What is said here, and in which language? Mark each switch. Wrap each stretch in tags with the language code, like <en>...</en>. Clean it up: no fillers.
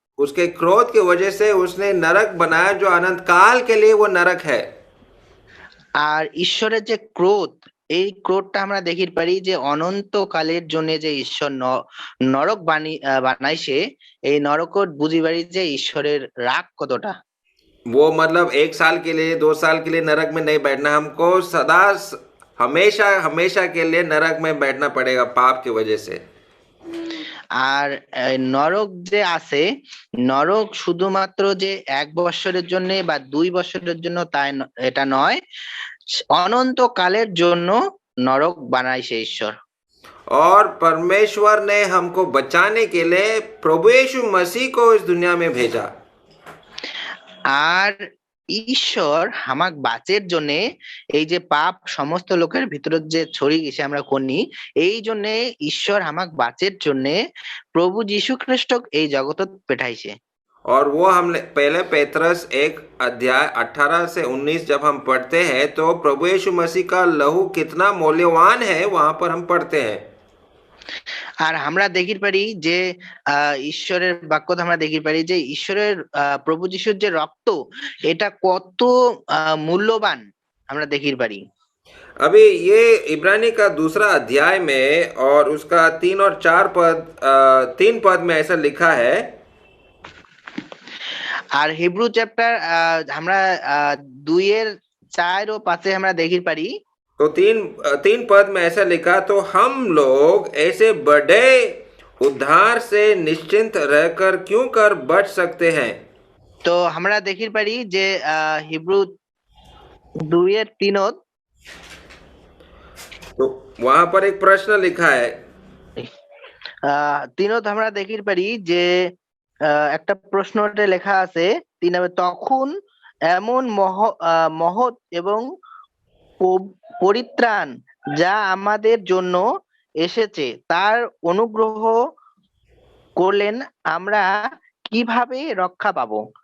<hi>उसके क्रोध की वजह से उसने नरक बनाया जो अनंत काल के लिए वो नरक है।</hi> <bn>আর ঈশ্বরের যে ক্রোধ এই ক্রোধটা আমরা দেখির পারি যে অনন্তকালের জন্য যে ঈশ্বর নরক বানাইছে, এই নরকত বুঝি পারি যে ঈশ্বরের রাগ কতটা।</bn> <hi>वो मतलब 1 साल के लिए 2 साल के लिए नरक में नहीं बैठना, हमको सदा हमेशा हमेशा के लिए नरक में बैठना पड़ेगा पाप की वजह से।</hi> <bn>আর নরক যে আছে, নরক শুধুমাত্র যে 1 বছরের জন্য বা 2 বছরের জন্য তাই এটা নয়, অনন্তকালের জন্য নরক বানাইছে ঈশ্বর।</bn> <hi>और परमेश्वर ने हमको बचाने के लिए प्रभु यीशु मसीह को इस दुनिया में भेजा।</hi> <bn>আর ঈশ্বর আমাক বাঁচের জন্য, এই যে পাপ সমস্ত লোকের ভিতরে যে ছড়িয়ে গেছে আমরা কোনি, এই জন্য ঈশ্বর আমাক বাঁচের জন্য প্রভু যীশু খ্রিস্ট এই জগতত পেঠাইছে।</bn> <hi>और वो हम पहले पेत्रस 1 अध्याय 18 से 19 जब हम पढ़ते हैं तो प्रभु यीशु मसीह का लहू कितना मूल्यवान है वहां पर हम पढ़ते हैं।</hi> <bn>আর আমরা দেখির পারি যে ঈশ্বরের বাক্যতে আমরা দেখির পারি যে ঈশ্বরের প্রভু যীশুর যে রক্ত, এটা কত মূল্যবান আমরা দেখির পারি।</bn> <hi>अभी ये इब्रानी का दूसरा अध्याय में और उसका 3 और 4 पद 3 पद में ऐसा लिखा है।</hi> <bn>আর হিব্রু চ্যাপ্টার আমরা 2-4 ও 5 আমরা দেখির পারি।</bn> <hi>तो 3 पद में ऐसा लिखा, तो हम लोग ऐसे बड़े उद्धार से निश्चिंत रहकर क्यों कर बच सकते हैं।</hi> <bn>তো আমরা দেখির পারি যে হিব্রু 2-3</bn> <hi>तो वहां पर एक प्रश्न लिखा है।</hi> <bn>3 আমরা দেখির পারি যে একটা প্রশ্নতে লেখা আছে 3 তখন এমন মহৎ এবং পরিত্রাণ যা আমাদের জন্য এসেছে তার অনুগ্রহ করলেন, আমরা কিভাবে রক্ষা পাবো।</bn>